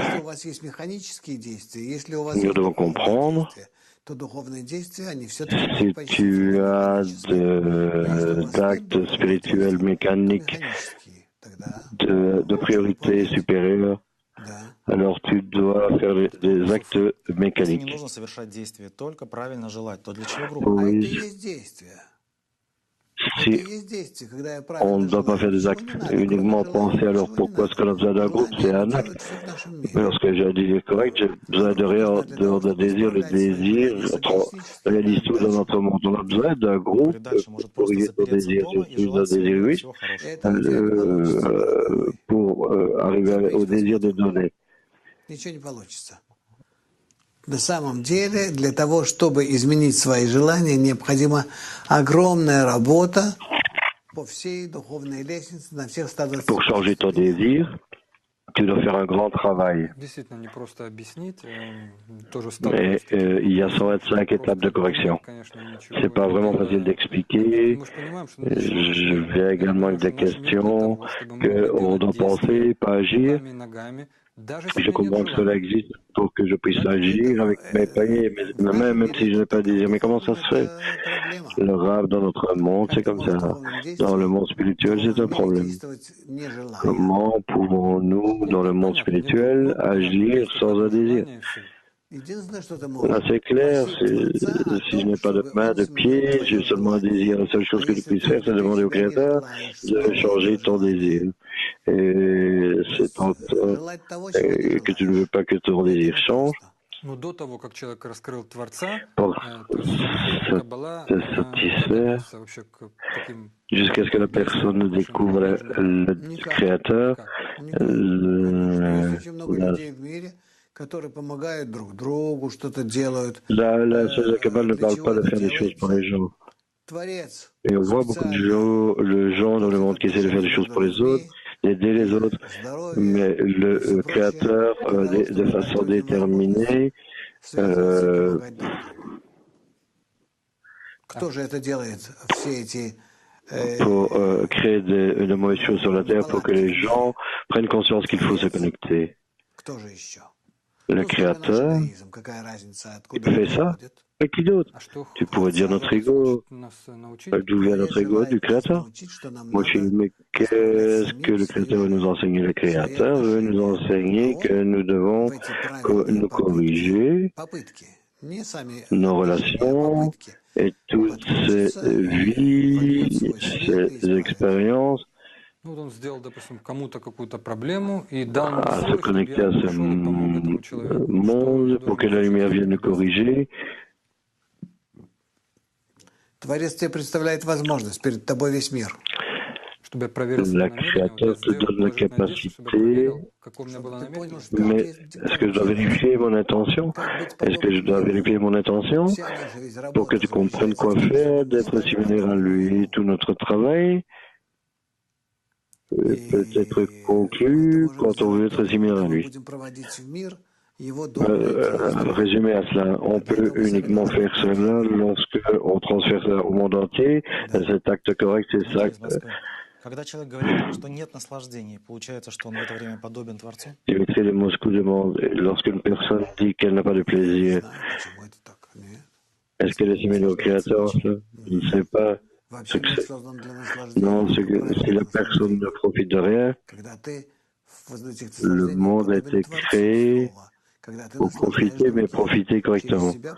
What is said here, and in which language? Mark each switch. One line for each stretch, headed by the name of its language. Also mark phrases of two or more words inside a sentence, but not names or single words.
French: Nous devons comprendre si tu as d'actes spirituels mécaniques de priorité supérieure, alors tu dois faire des actes
Russian: Если не
French: mécaniques.
Russian: нужно совершать действие, только правильно желать, то для чего группа? А это и
French: Oui,
Russian: есть действие. Это и
French: si
Russian: есть действие, когда я
French: on
Russian: правильно
French: ne doit pas
Russian: желаю.
French: faire des
Russian: Ничего
French: actes
Russian: не надо, кроме
French: uniquement
Russian: желания,
French: penser, alors
Russian: ничего не
French: pourquoi est-ce
Russian: надо.
French: qu'on a besoin d'un groupe?
Russian: Желание
French: C'est
Russian: оно
French: un acte.
Russian: делает все в нашем
French: Mais
Russian: мире.
French: lorsque j'ai un désir correct, j'ai besoin de
Russian: Вокруг
French: rien
Russian: нужна
French: en
Russian: для
French: dehors
Russian: того,
French: d'un
Russian: чтобы
French: désir. Le
Russian: исправлять свои
French: désir
Russian: несовершеннические
French: réalise tout dans notre monde. On a besoin d'un groupe
Russian: Предальше
French: pour
Russian: может просто
French: corriger ton
Russian: запереться
French: désir.
Russian: дома
French: Je
Russian: и
French: suis un
Russian: желать всего
French: désir
Russian: мира
French: égoïste
Russian: всего хорошего. Это у тебя не получится, дорогой мой.
French: pour arriver au désir de donner.
Russian: Ничего не получится. На самом деле, для того, чтобы изменить свои желания, необходима огромная работа по всей духовной лестнице на всех
French: Pour 128 changer ton
Russian: ступенях.
French: désir, tu dois faire un grand travail.
Russian: Действительно, не просто объяснить, тоже
French: Mais
Russian: сталкиваюсь с таким
French: il y a
Russian: вопросом.
French: 125 étapes de correction.
Russian: Просто конечно, ничего
French: C'est pas
Russian: не
French: vraiment facile
Russian: делая.
French: d'expliquer.
Russian: Мы же понимаем, что надо делать.
French: Je viens également avec des questions qu'on doit penser, pas agir.
Russian: руками и ногами, даже
French: Je
Russian: если у меня нет
French: comprends que cela
Russian: желания.
French: existe pour que je puisse
Russian: Это,
French: agir avec mes pieds et
Russian: в
French: mes mains,
Russian: нашем
French: même
Russian: мире
French: si je
Russian: это
French: n'ai pas de
Russian: так, а в
French: désir. Mais comment ça
Russian: духовном
French: se fait?
Russian: это проблема.
French: Le rêve dans notre monde, c'est
Russian: Как
French: comme
Russian: мы в
French: ça.
Russian: духовном
French: Dans le
Russian: действии,
French: monde
Russian: в
French: spirituel, c'est
Russian: духовном
French: un
Russian: мире
French: problème.
Russian: действовать не желая.
French: Comment pouvons-nous, dans le monde spirituel, agir sans un désir?
Russian: Единственное, что ты
French: Là,
Russian: можешь
French: c'est clair.
Russian: просить Творца о
French: Si je
Russian: том,
French: n'ai pas de
Russian: чтобы
French: main,
Russian: он
French: de
Russian: сменил
French: pied, j'ai
Russian: твое
French: seulement un désir.
Russian: желание.
French: La seule chose
Russian: Но
French: que je
Russian: если
French: puisse faire, c'est
Russian: ты
French: demander au
Russian: себя не
French: Créateur
Russian: желаешь
French: de
Russian: сменить
French: changer
Russian: это
French: ton désir.
Russian: желание,
French: Et
Russian: то
French: c'est
Russian: есть
French: en toi
Russian: желать того, чего не
French: que tu ne veux
Russian: желаешь.
French: pas que ton
Russian: Это
French: désir
Russian: не
French: change.
Russian: просто. Но до того, как человек раскрыл Творца,
French: Pour
Russian: то есть
French: se
Russian: Каббала,
French: se
Russian: она как
French: satisfaire
Russian: относится вообще к таким
French: jusqu'à ce que la personne
Russian: действиям, вашим
French: découvre
Russian: упражнениям?
French: le
Russian: Никак.
French: Créateur.
Russian: Никак. Конечно. Есть
French: Le-
Russian: очень много
French: la,
Russian: людей в мире, которые помогают друг другу, что-то делают.
French: la Sage Kabbale ne
Russian: Для
French: parle
Russian: чего
French: pas de
Russian: это
French: faire des choses pour
Russian: делается?
French: les gens.
Russian: Tvorец
French: Et on voit beaucoup de gens dans le monde qui essaient de faire des choses pour les autres, d'aider les autres, mais le Créateur, de façon déterminée,
Russian: Кто же это делает? Все эти
French: pour créer de mauvaises choses sur la terre, pour que les gens prennent conscience qu'il faut se connecter.
Russian: Кто же еще?
French: Le Créateur, il fait ça. Et qui d'autre? Tu pourrais dire notre ego. D'où vient notre ego? Du Créateur. Moshing, mais qu'est-ce que le Créateur veut nous enseigner? Le Créateur veut nous enseigner que nous devons nous corriger nos relations et toutes ces vies, ces expériences
Russian: Ну, вот он сделал, допустим, кому-то какую-то проблему и дал мне
French: à se
Russian: силы, чтобы
French: connecter
Russian: я
French: à ce
Russian: пошел и помог этому человеку.
French: monde pour que la lumière vienne nous corriger.
Russian: Творец тебе представляет возможность, перед тобой весь мир. Чтобы я проверил свои
French: Le
Russian: намерения, вот
French: Créateur
Russian: я
French: te
Russian: сделал
French: donne la
Russian: положительное действие, чтобы я
French: capacité,
Russian: проверил, какое у меня было намерение.
French: mais est-ce que je dois vérifier mon intention? Est-ce que je dois vérifier mon intention pour que tu comprennes quoi faire, d'être similaire à lui? Tout notre travail peut être conclu quand on veut être similaire à lui. Résumé à cela, on peut uniquement faire cela lorsque on transfère ça au monde entier. Cet acte correct, c'est ça.
Russian: Когда человек говорит, что нет наслаждения, получается, что он в это время подобен Творцу?
French: Dimitri de Moscou demande, lorsqu'une personne dit qu'elle n'a pas de plaisir, est-ce qu'elle est similaire au Créateur? Je ne sais pas ce que c'est. Non, si la personne ne profite de rien, le monde a été créé pour profiter, mais profiter correctement.